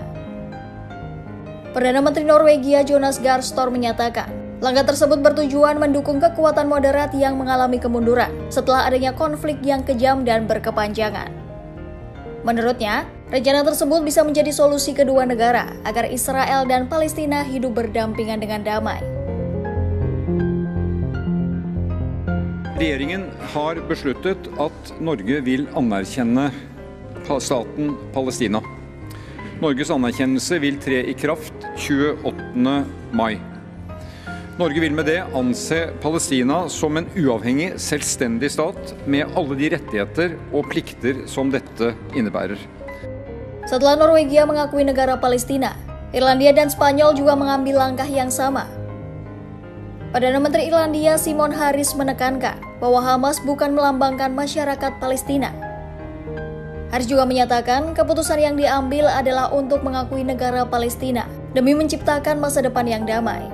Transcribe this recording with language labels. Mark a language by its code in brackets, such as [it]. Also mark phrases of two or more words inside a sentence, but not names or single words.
[id] Perdana Menteri Norwegia Jonas Gahr Store menyatakan, langkah tersebut bertujuan mendukung kekuatan moderat yang mengalami kemunduran setelah adanya konflik yang kejam dan berkepanjangan. Menurutnya, rencana tersebut bisa menjadi solusi kedua negara agar Israel dan Palestina hidup berdampingan dengan damai. [no] Regjeringen har besluttet at Norge vil anerkjenne staten Palestina. Norges anerkjennelse vil tre i kraft 28. mai. Norge vil med det anse Palestina som en uavhengig, selvstendig stat med alle de rettigheter og plikter som dette innebærer. [id] Setelah Norwegia mengakui negara Palestina, Irlandia dan Spanyol juga mengambil langkah yang sama. Perdana Menteri Irlandia Simon Harris menekankan bahwa Hamas bukan melambangkan masyarakat Palestina. Harris juga menyatakan keputusan yang diambil adalah untuk mengakui negara Palestina demi menciptakan masa depan yang damai.